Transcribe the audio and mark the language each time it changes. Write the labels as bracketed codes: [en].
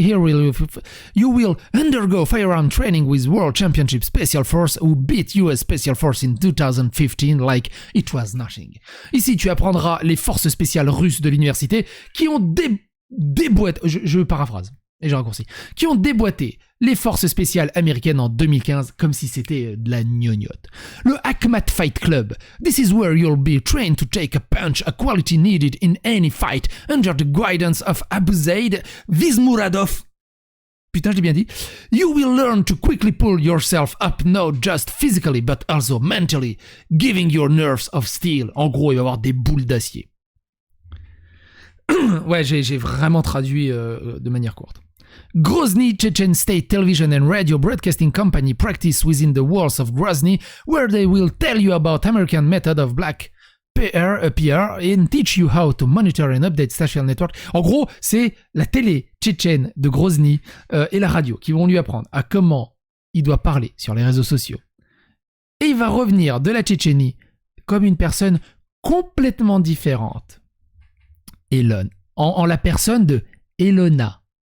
[en] Here you will undergo firearm training with World Championship Special Force who beat US Special Force in 2015 like it was nothing. [fr] Ici, tu apprendras les forces spéciales russes de l'université qui ont déboîté, je paraphrase et j'ai raccourci, qui ont déboîté les forces spéciales américaines en 2015 comme si c'était de la gnognotte. Le Akhmat Fight Club. [en] This is where you'll be trained to take a punch, a quality needed in any fight, under the guidance of Abu Zaid Vizmuradov. [fr] Putain, je l'ai bien dit. [en] You will learn to quickly pull yourself up, not just physically, but also mentally, giving your nerves of steel. [fr] En gros, il va y avoir des boules d'acier. Ouais, j'ai vraiment traduit de manière courte. [en] Grozny Chechen State Television and Radio Broadcasting Company practice within the walls of Grozny, where they will tell you about American method of black PR and teach you how to monitor and update social network. [fr] En gros, c'est la télé tchétchène de Grozny et la radio qui vont lui apprendre à comment il doit parler sur les réseaux sociaux. Et il va revenir de la Tchétchénie comme une personne complètement différente. Elon, en la personne de Elona.